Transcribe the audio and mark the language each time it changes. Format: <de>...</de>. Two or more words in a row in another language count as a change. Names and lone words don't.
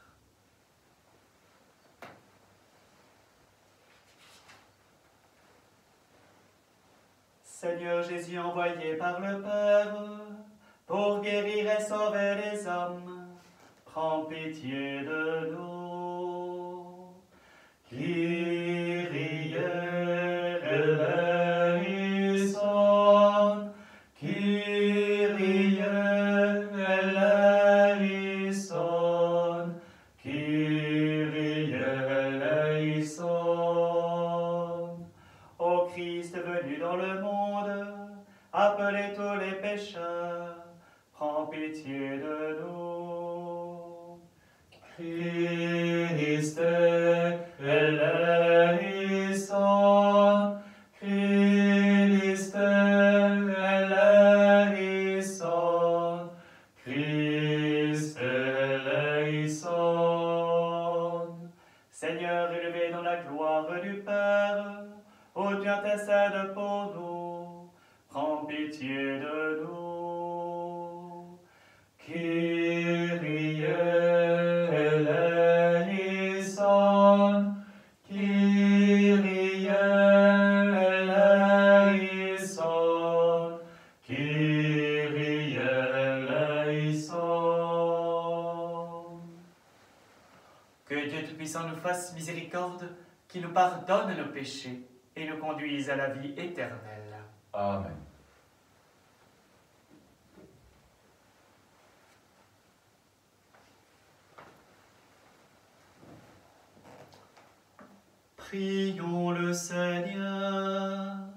<fr>Seigneur Jésus envoyé par le Père pour guérir et sauver les hommes, prends pitié de nous.</fr> <el>Κύριε ἐλέησον, Κύριε ἐλέησον, Κύριε ἐλέησον.</el> <fr>Ô Christ venu dans le monde, appelez tous les pécheurs, prends pitié de nous.</fr> <el>Χριστὲ ἐλέησον, Χριστὲ ἐλέησον, Χριστὲ ἐλέησον.</el> <fr>Seigneur, élevé dans la gloire du Père, ô tu intercèdes pour nous, prends pitié de nous.</fr> <el>Κύριε ἐλέησον, Κύριε ἐλέησον, Κύριε ἐλέησον.</el> <fr>Que Dieu Tout-Puissant nous fasse miséricorde, qu'il nous pardonne nos péchés et nous conduise à la vie éternelle. Amen. Prions le Seigneur.</fr>